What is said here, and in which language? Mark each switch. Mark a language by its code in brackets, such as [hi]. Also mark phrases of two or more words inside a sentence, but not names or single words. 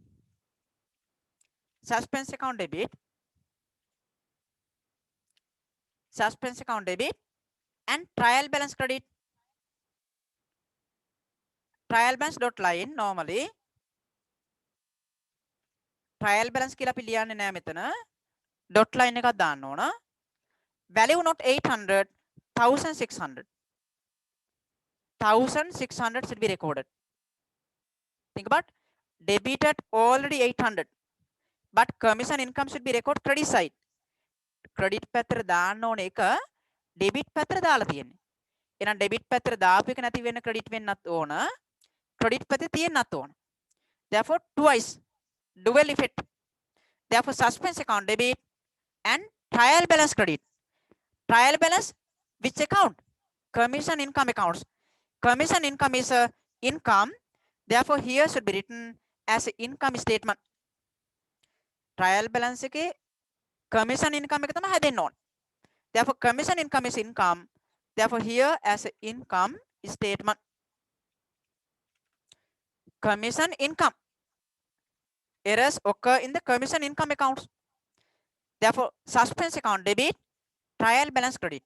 [en] Suspense account debit. Suspense account debit and trial balance credit. Trial balance dot line normally trial balance [si] කියලා අපි ලියන්නේ නෑ මෙතන. [en] dot line [si] එකක් දාන්න ඕන. [en] Value not 800, 1600. 1600 should be recorded. Think about debited already 800, but commission income should be recorded credit side. [si] Credit පැත්තට දාන්න ඕන එක debit පැත්තට දාලා තියෙන්නේ. එහෙනම් debit පැත්තට දාපු එක නැති වෙන්න credit වෙන්නත් ඕන. Credit පැත්තේ තියෙන්නත් ඕන. [en] Therefore twice dual effect. Therefore suspense account debit and trial balance credit. Trial balance which account? Commission income accounts. Commission income is a income. Therefore here should be written as a income statement. Trial balance [si] එකේ [en] commission income [si] එක තමයි හැදෙන්න ඕන. [en] Therefore commission income is income. Therefore here as a income statement. Commission income. Errors occur in the commission income accounts. Therefore suspense account debit, trial balance credit.